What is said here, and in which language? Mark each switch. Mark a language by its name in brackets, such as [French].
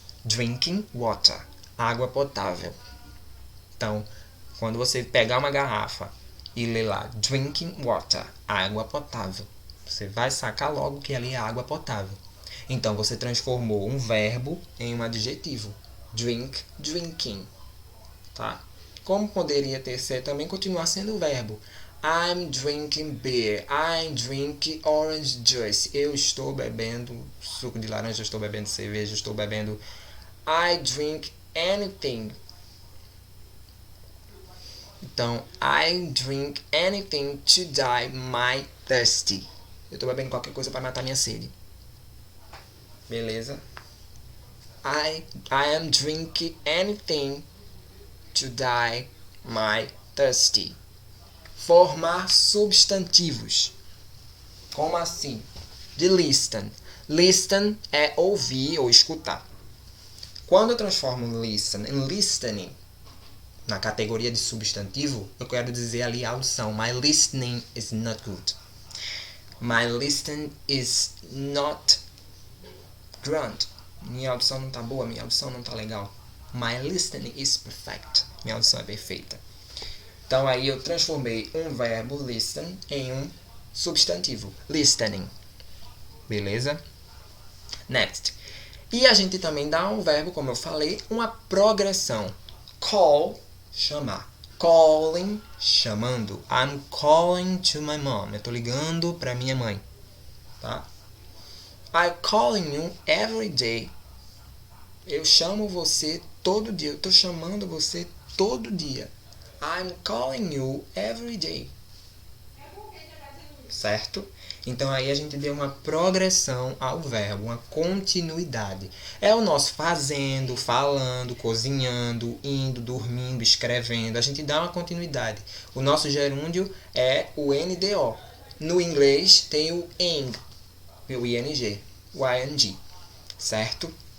[English] Drinking water. [Portuguese] Água potável. Então, quando você pegar uma garrafa e ler lá, [English] drinking water, [Portuguese] água potável, você vai sacar logo que ali é água potável. Então, você transformou um verbo em um adjetivo. Drink, drinking. Tá? Como poderia ter sido também continuar sendo o verbo. [English] I'm drinking beer. I'm drinking orange juice. [Portuguese] Eu estou bebendo suco de laranja, eu estou bebendo cerveja, eu estou bebendo... [English] I drink anything. [Portuguese] Então, [English] I drink anything to die my thirsty. [Portuguese] Eu estou bebendo qualquer coisa para matar minha sede. Beleza? [English] I am drinking anything to die my thirsty. [Portuguese] Formar substantivos. Como assim? De listen. Listen é ouvir ou escutar. Quando eu transformo listen em listening, na categoria de substantivo, eu quero dizer ali a audição. [English] My listening is not good. My listening is not grand. [Portuguese] Minha audição não está boa, minha audição não está legal. [English] My listening is perfect. [Portuguese] Minha audição é perfeita. Então aí eu transformei um verbo listen em um substantivo. Listening. Beleza? Next. E a gente também dá um verbo, como eu falei, uma progressão. Call, chamar. Calling, chamando. [English] I'm calling to my mom. [Portuguese] Eu estou ligando para minha mãe. Tá? [English] I'm calling you every day. [Portuguese] Eu chamo você todo dia. Eu estou chamando você todo dia. [English] I'm calling you every day. [Portuguese] Certo? Então aí a gente deu uma progressão ao verbo, uma continuidade. É o nosso fazendo, falando, cozinhando, indo, dormindo, escrevendo. A gente dá uma continuidade. O nosso gerúndio é o NDO. No inglês tem o ing, o ING, o ING. Certo?